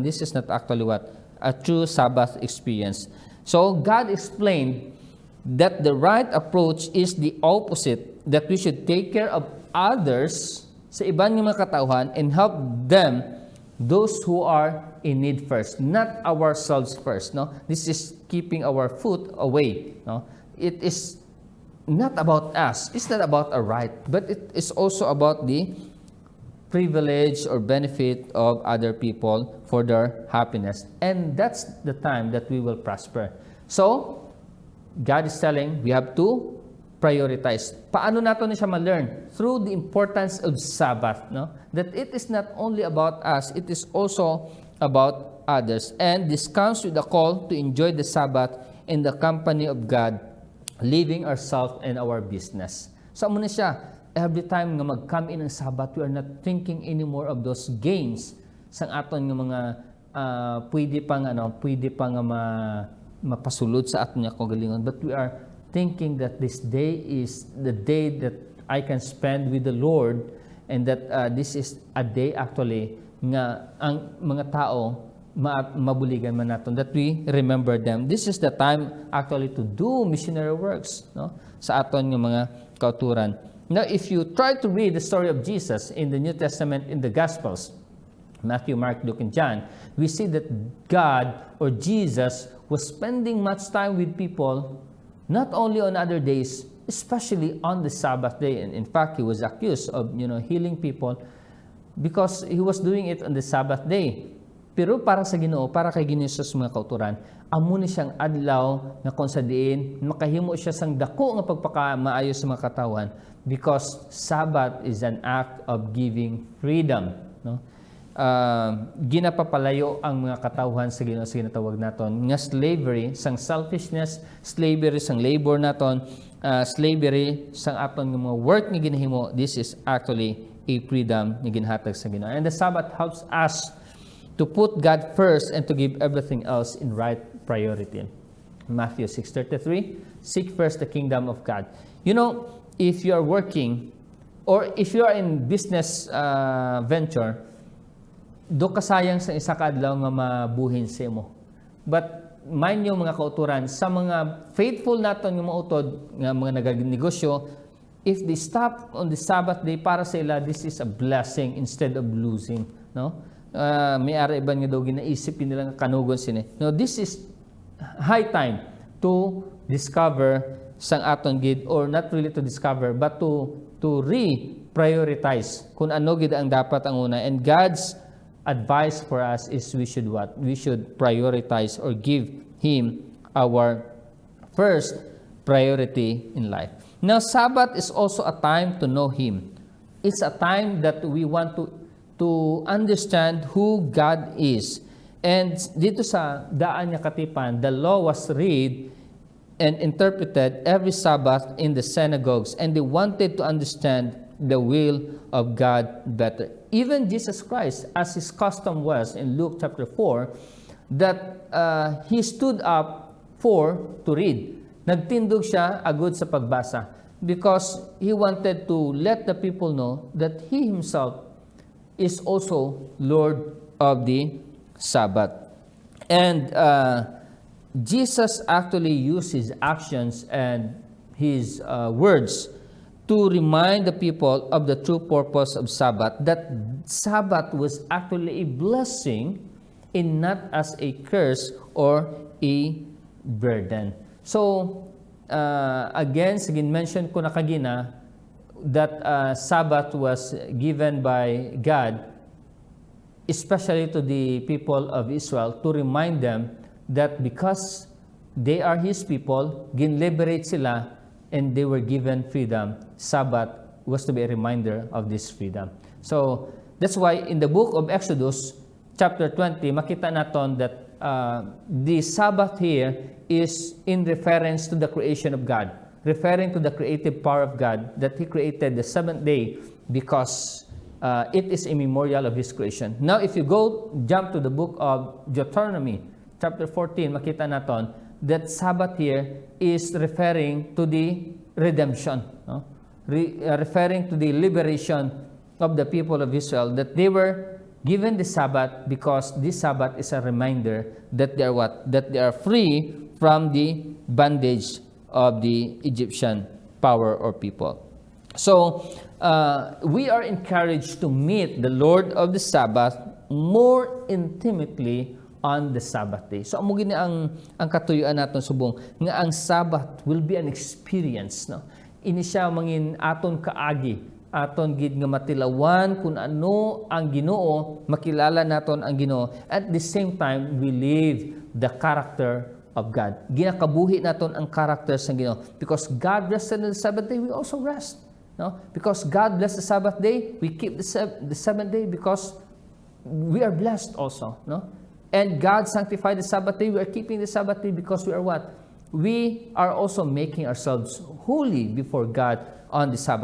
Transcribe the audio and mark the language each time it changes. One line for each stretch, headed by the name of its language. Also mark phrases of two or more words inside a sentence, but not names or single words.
English: This is not actually what? A true Sabbath experience. So God explained that the right approach is the opposite, that we should take care of others
Filipino: sa ibang mga katauhan
English: and help them, those who are in need first, not ourselves first, no? This is keeping our foot away, no? It is not about us, it's not about a right, but it is also about the privilege or benefit of other people for their happiness, and that's the time that we will prosper. So God is telling we have to prioritize.
Filipino: Paano natin siya ma-learn?
English: Through the importance of Sabbath, no? That it is not only about us, it is also about others. And this comes with a call to enjoy the Sabbath in the company of God, leaving ourselves and our business.
Hiligaynon: So muna siya,
English: every time
Hiligaynon: nga mag-come in ang Sabbath,
English: we are not thinking anymore of those gains
Hiligaynon: sang aton nga mga pwede pang mapasulod sa aton nga kagalingon,
English: but we are thinking that this day is the day that I can spend with the Lord, and that this is a day actually
Hiligaynon: nga ang mga tao mabuligan man naton,
English: that we remember them. This is the time actually to do missionary works,
Hiligaynon: no, sa aton nga mga kauturan.
English: Now, if you try to read the story of Jesus in the New Testament, in the Gospels, Matthew, Mark, Luke, and John, we see that God or Jesus was spending much time with people, not only on other days, especially on the Sabbath day. And in fact, he was accused of, healing people because he was doing it on the Sabbath day.
Hiligaynon: Pero para sa Ginoo, para kay Ginoo sa mga kauturan, amo ni siyang adlaw nga kung sa diin makahimo siya sang dako nga pagpakamaayo sa mga katawan,
English: because Sabbath is an act of giving freedom, no?
Hiligaynon: Ginapapalayo ang mga katawhan sa Ginoo sa ginatawag naton nga slavery sang selfishness, slavery sang labor naton, slavery sang aton nga mga work nga ginahimo.
English: This is actually a freedom
Hiligaynon: nga ginhatag sa Ginoo.
English: And the Sabbath helps us to put God first and to give everything else in right priority. Matthew 6:33, seek first the kingdom of God. If you are working or if you are in business venture,
Hiligaynon: do kasayang sa isa ka adlaw nga mabuhin sa imo. But mind nyo mga kauturan, sa mga faithful naton nga mga utod, nga mga nagnegosyo,
English: if they stop on the Sabbath day
Hiligaynon: para sa ila,
English: this is a blessing instead of losing, no?
Hiligaynon: May ara iban nga daw ginaisip nila nga kanugon sini.
English: No, this is high time to discover
Hiligaynon: sang aton gid,
English: or not really to discover but to re-prioritize
Hiligaynon: kung ano gid ang dapat ang una.
English: And God's advice for us is we should what? We should prioritize or give Him our first priority in life. Now, Sabbath is also a time to know Him. It's a time that we want to understand who God is.
Hiligaynon: And dito sa daan niya katipan,
English: the law was read and interpreted every Sabbath in the synagogues, and they wanted to understand the will of God better. Even Jesus Christ, as his custom was in Luke chapter 4, that he stood up to read.
Hiligaynon: Nagtindog siya agud sa pagbasa
English: because he wanted to let the people know that he himself is also Lord of the Sabbath. And Jesus actually used his actions and his words to remind the people of the true purpose of Sabbath, that Sabbath was actually a blessing and not as a curse or a burden.
Hiligaynon: So, again, mention ko na kagina,
English: that Sabbath was given by God, especially to the people of Israel, to remind them that because they are His people,
Hiligaynon: gin-liberate sila,
English: and they were given freedom. Sabbath was to be a reminder of this freedom. So, that's why in the book of Exodus, chapter 20,
Hiligaynon: makita naton
English: that the Sabbath here is in reference to the creation of God, referring to the creative power of God, that He created the seventh day because it is a memorial of His creation. Now, if you jump to the book of Deuteronomy, chapter 14,
Hiligaynon: makita naton
English: that Sabbath here is referring to the redemption, no? Referring to the liberation of the people of Israel, that they were given the Sabbath because this Sabbath is a reminder that they are what? That they are free from the bondage of the Egyptian power or people. So, we are encouraged to meet the Lord of the Sabbath more intimately on the Sabbath day. So,
Hiligaynon: amo gini ang katuyuan naton subong nga ang
English: Sabbath will be an experience,
Hiligaynon: no? Ini siya mangin aton kaagi, aton gid nga matilawan kung ano ang Ginoo, makilala naton ang Ginoo.
English: At the same time, we live the character of God.
Hiligaynon: Ginakabuhi naton ang character sa Ginoo.
English: Because God rested on the Sabbath day, we also rest. No? Because God blessed the Sabbath day, we keep the seventh day because we are blessed also. No? And God sanctified the Sabbath day, we are keeping the Sabbath day because we are what? We are also making ourselves holy before God on the Sabbath day.